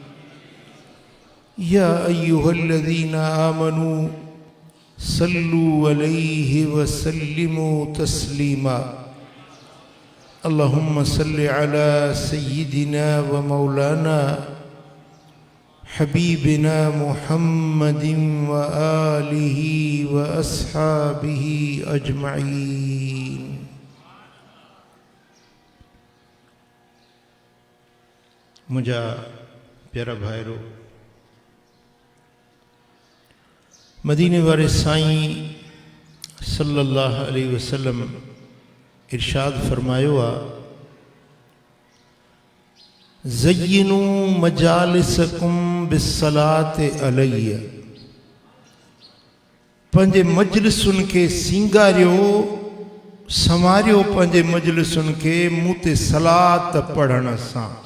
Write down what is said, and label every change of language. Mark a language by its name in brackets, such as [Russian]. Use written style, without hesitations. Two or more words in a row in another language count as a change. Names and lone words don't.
[Arabic] يا أيها الذين آمنوا صلوا عليه وسلموا تسليما اللهم صل على سيدنا ومولانا حبيبنا محمد وآله وأصحابه أجمعين [Sindhi] मुझा प्यारा भाईरो मदीने वाले साईं [Arabic] صلى الله عليه وسلم [Sindhi] इरशाद फरमायो आ [Arabic] زينوا مجالسكم بالصلاة علي [Sindhi] पंजे मजलिसुन के सिंगारियो संवारियो पंजे मजलिसुन के मुते सलात पढ़ण सां